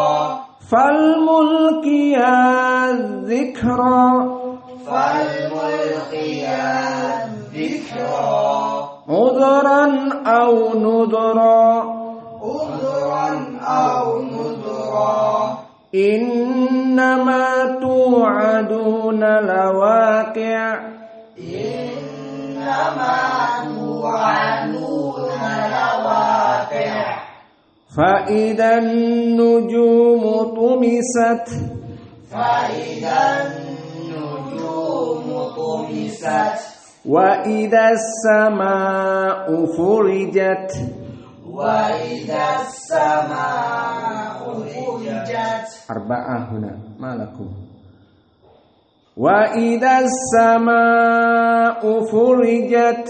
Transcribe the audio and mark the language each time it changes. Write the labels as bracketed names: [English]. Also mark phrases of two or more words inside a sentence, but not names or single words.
[Arabic] فالملقيات ذكرا, فالملقيات ذكرا, عذرا أو نذرا, عذرا أو نذرا, إنما توعدون لواقع', إنما توعدون لواقع', فإذا النجوم طمست, فإذا النجوم طمست, وإذا السماء فرجت, وإذا السماء فرجت. أربعة هنا ما لكم. وإذا السماء فرجت,